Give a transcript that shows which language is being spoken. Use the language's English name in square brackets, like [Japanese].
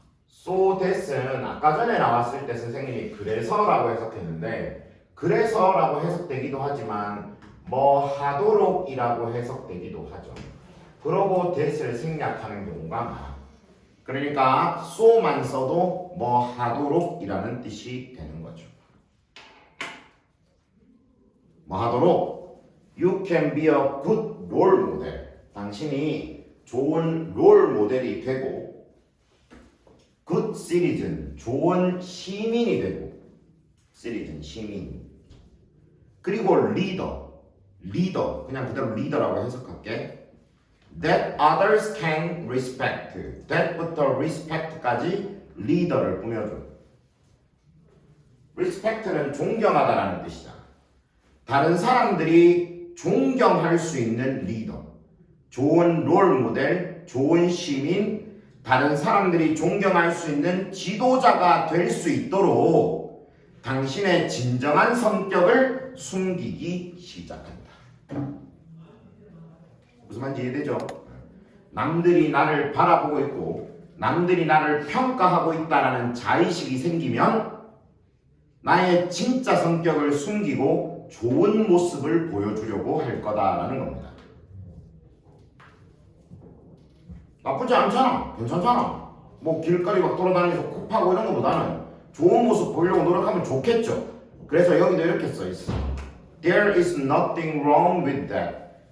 [Korean] so that은 아까 전에 나왔을 때 선생님이 그래서라고 해석했는데 그래서라고 해석되기도 하지만 뭐 하도록이라고 해석되기도 하죠. 그러고 that을 생략하는 경우가 많아. 그러니까 so만 써도 뭐 하도록이라는 뜻이 되는 거죠. 뭐 하도록 [English] You can be a good role model. [Korean] 당신이 좋은 롤 모델이 되고 good citizen, 좋은 시민이 되고 citizen, 시민. 그리고 리더, 그냥 그대로 리더라고 해석할게. [English] That others can respect. [Korean] That부터 respect까지 리더를 꾸며줘. respect는 존경하다라는 뜻이잖아. 다른 사람들이 존경할 수 있는 리더, 좋은 롤 모델, 좋은 시민, 다른 사람들이 존경할 수 있는 지도자가 될 수 있도록 당신의 진정한 성격을 숨기기 시작한다. 무슨 말인지 이해되죠? 남들이 나를 바라보고 있고 남들이 나를 평가하고 있다라는 자의식이 생기면 나의 진짜 성격을 숨기고 좋은 모습을 보여주려고 할 거다라는 겁니다. 나쁘지 않잖아. 괜찮잖아. 뭐 길거리 막 돌아다니면서 코 파고 이런 것보다는 좋은 모습 보이려고 노력하면 좋겠죠. 그래서 여기도 이렇게 써 있어. [English] There is nothing wrong with that.